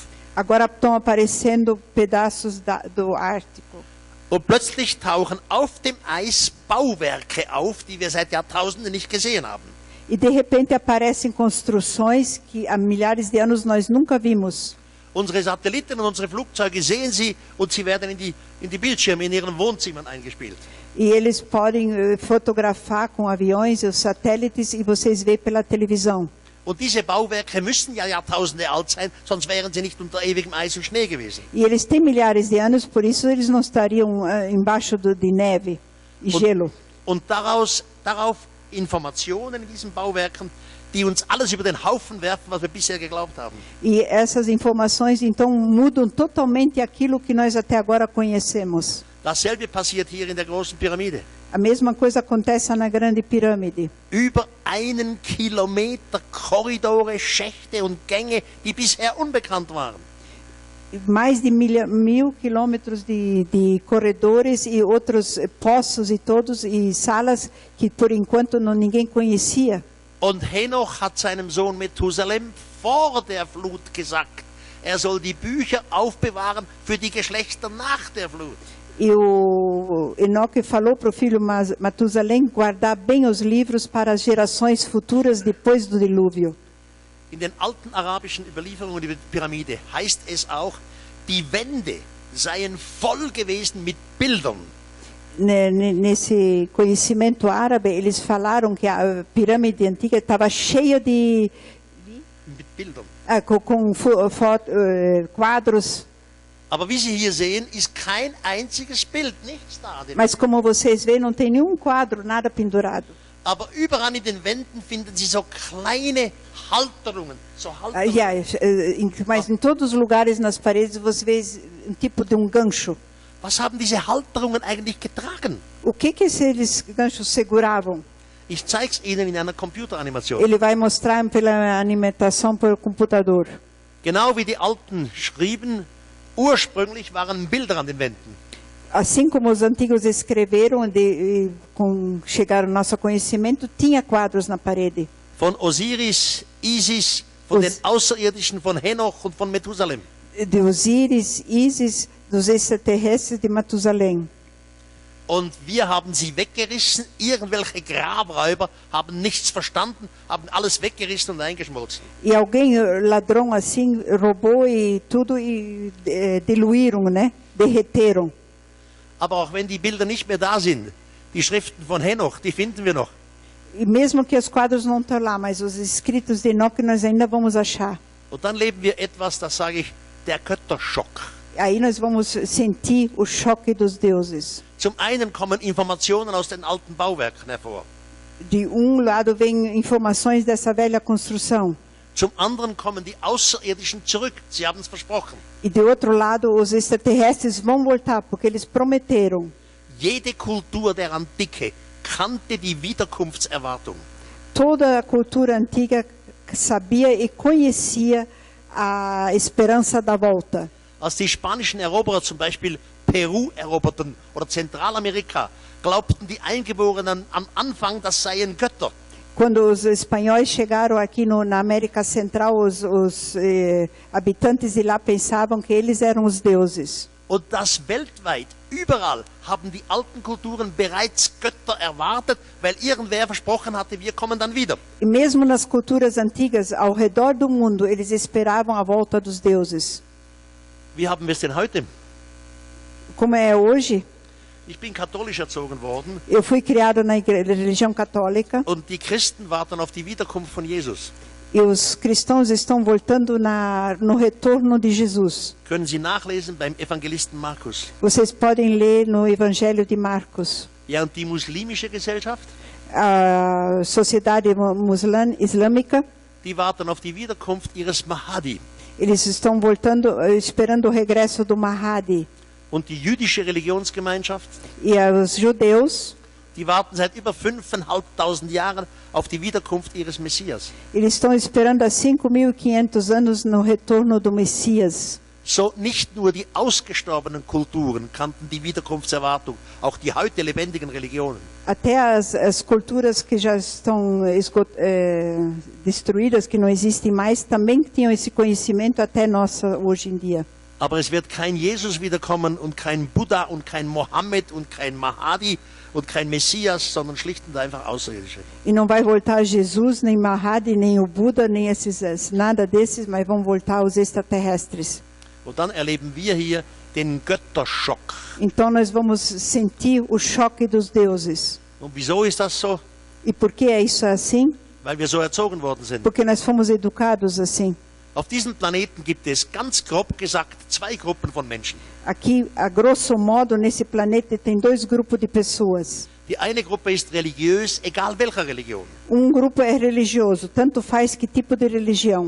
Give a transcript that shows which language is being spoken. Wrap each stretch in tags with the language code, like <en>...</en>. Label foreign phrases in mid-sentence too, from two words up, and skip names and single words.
<pt>Agora estão aparecendo pedaços do Ártico.</pt> <de>Und plötzlich tauchen auf dem Eis Bauwerke auf, die wir seit Jahrtausenden nicht gesehen haben.</de> <pt>E de repente aparecem construções que há milhares de anos nós nunca vimos.</pt> <de>Unsere Satelliten und unsere Flugzeuge sehen sie und sie werden in die Bildschirme in ihren Wohnzimmern eingespielt.</de> <pt>E eles podem fotografar com aviões, os satélites, e vocês veem pela televisão.</pt> <de>Und diese Bauwerke müssen ja Jahrtausende alt sein, sonst wären sie nicht unter ewigem Eis und Schnee gewesen.</de> <pt>E eles têm milhares de anos, por isso eles não estariam embaixo de neve e gelo.</pt> <de>Und darauf Informationen in diesen Bauwerken, die uns alles über den Haufen werfen, was wir bisher geglaubt haben.</de> <pt>E essas informações então mudam totalmente aquilo que nós até agora conhecemos.</pt> <de>Dasselbe passiert hier in der großen Pyramide.</de> <pt>A mesma coisa acontece na grande pirâmide.</pt> <de>Über 1 Kilometer Korridore, Schächte und Gänge, die bisher unbekannt waren.</de> <pt>Mais de 1000 quilômetros de corredores e outros poços e salas que por enquanto ninguém conhecia.</pt> <de>Und Henoch hat seinem Sohn Methusalem vor der Flut gesagt, er soll die Bücher aufbewahren für die Geschlechter nach der Flut.</de> <pt>E o Enoque falou para o filho Matusalém guardar bem os livros para as gerações futuras depois do dilúvio.</pt> <de>In den alten arabischen Überlieferungen über die Pyramide heißt es auch, die Wände seien voll gewesen mit Bildern.</de> <pt>Nesse conhecimento árabe, eles falaram que a pirâmide antiga estava cheia de</pt> <de>mit Bildern.</de> <pt>Com quadros.</pt> <de>Aber wie Sie hier sehen, ist kein einziges Bild, nichts da.</de> <pt>Mas como vocês veem, não tem nenhum quadro, nada pendurado.</pt> <de>Aber überall in den Wänden finden Sie so kleine Halterungen. So Halterungen.</de> <pt>Mas em todos os lugares nas paredes você vê um tipo de gancho.</pt> <de>Was haben diese Halterungen eigentlich getragen?</de> <pt>O que esses ganchos seguravam?</pt> <de>Ich zeige es Ihnen in einer Computeranimation.</de> <pt>Ele vai mostrar pela animação por computador.</pt> <de>Genau wie die Alten schrieben, ursprünglich waren Bilder an den Wänden.</de> <pt>Assim como os antigos escreveram, chegaram ao nosso conhecimento, tinha quadros na parede.</pt> <de>Von Osiris, Isis, von den Außerirdischen, von Henoch und von Methusalem.</de> <pt>De Osiris, Isis, dos extraterrestres de Matusalém.</pt> <de>Und wir haben sie weggerissen, irgendwelche Grabräuber haben nichts verstanden, haben alles weggerissen und eingeschmolzen.</de> <pt>E alguém, ladrão assim, roubou e tudo e diluíram, né? Derreteram.</pt> <de>Aber auch wenn die Bilder nicht mehr da sind, die Schriften von Henoch, die finden wir noch.</de> <pt>E mesmo que os quadros não estão lá, mas os escritos de Enoque nós ainda vamos achar.</pt> <de>Und dann leben wir etwas, das sage ich, der Götterschock.</de> <pt>Aí nós vamos sentir o choque dos deuses.</pt> <de>Zum einen kommen Informationen aus den alten Bauwerken hervor.</de> <pt>De lado vem informações dessa velha construção.</pt> <de>Zum anderen kommen die Außerirdischen zurück. Sie haben es versprochen.</de> <pt>E de outro lado, os extraterrestres vão voltar, porque eles prometeram.</pt> <de>Jede Kultur der Antike kannte die Wiederkunftserwartung.</de> <pt>Toda a cultura antiga sabia e conhecia a esperança da volta.</pt> <de>Als die spanischen Eroberer zum Beispiel Peru eroberten oder Zentralamerika, glaubten die Eingeborenen am Anfang, das seien Götter.</de> <pt>Quando os espanhóis chegaram aqui na América Central, os habitantes de lá pensavam que eles eram os deuses.</pt> <de>Und das weltweit, überall, haben die alten Kulturen bereits Götter erwartet, weil irgendwer versprochen hatte, wir kommen dann wieder.</de> <pt>E mesmo nas culturas antigas, ao redor do mundo, eles esperavam a volta dos deuses.</pt> <de>Wie haben wir es denn heute?</de> <pt>Como é hoje,</pt> <de>Ich bin katholisch erzogen worden</de> <pt>eu fui criado na religião católica</pt> <de>und die Christen warten auf die Wiederkunft von Jesus.</de> <pt>e os cristãos estão voltando no retorno de Jesus.</pt> <de>Können Sie nachlesen beim Evangelisten Markus.</de> <pt>Vocês podem ler no Evangelho de Marcos.</pt> <de>Ja, und die muslimische Gesellschaft,</de> <pt>A sociedade islâmica,</pt> <de>die warten auf die Wiederkunft ihres Mahdi.</de> <pt>eles estão voltando, esperando o regresso do Mahdi.</pt> <de>Und die jüdische Religionsgemeinschaft,</de> <pt>E os judeus,</pt> <de>die warten seit über 5.500 Jahren auf die Wiederkunft ihres Messias.</de> <pt>eles estão esperando há 5.500 anos no retorno do Messias.</pt> <de>So nicht nur die ausgestorbenen Kulturen kannten die Wiederkunftserwartung, auch die heute lebendigen Religionen.</de> <pt>Até as culturas que já estão destruídas, que não existem mais, também tinham esse conhecimento até nossa hoje em dia.</pt> <de>Aber es wird kein Jesus wiederkommen und kein Buddha und kein Mohammed und kein Mahdi und kein Messias, sondern schlicht und einfach Außerirdische.</de> <pt>E não vai voltar Jesus, nem Mahdi, nem o Buda, nem nada desses, mas vão voltar os extraterrestres.</pt> <de>Und dann erleben wir hier den Götterschock.</de> <pt>Então nós vamos sentir o choque dos deuses.</pt> <de>Und wieso ist das so?</de> <pt>E por que é isso assim?</pt> <de>Weil wir so erzogen worden sind.</de> <pt>Porque nós fomos educados assim.</pt> <de>Auf diesem Planeten gibt es ganz grob gesagt zwei Gruppen von Menschen.</de> <pt>Aqui, a grosso modo, nesse planeta tem dois grupos de pessoas.</pt> <de>Die eine Gruppe ist religiös, egal welcher Religion.</de> <pt>Grupo é religioso, tanto faz que tipo de religião.</pt>